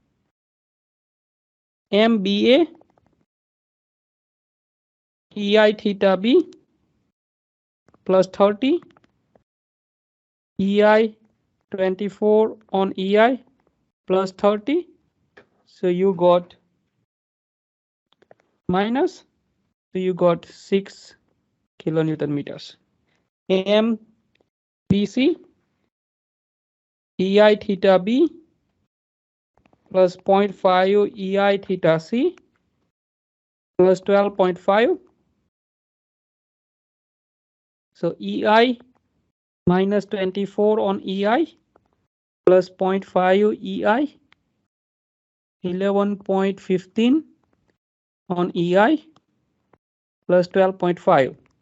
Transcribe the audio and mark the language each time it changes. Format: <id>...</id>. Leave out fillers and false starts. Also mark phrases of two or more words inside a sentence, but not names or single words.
<en>MBA EI theta B plus 30 EI 24 on EI plus 30. So you got minus, so you got 6 kilonewton meters. MBC EI theta B plus 0.5 EI theta C plus 12.5. So EI minus 24 on EI plus 0.5 EI 11.15 on EI plus 12.5.</en>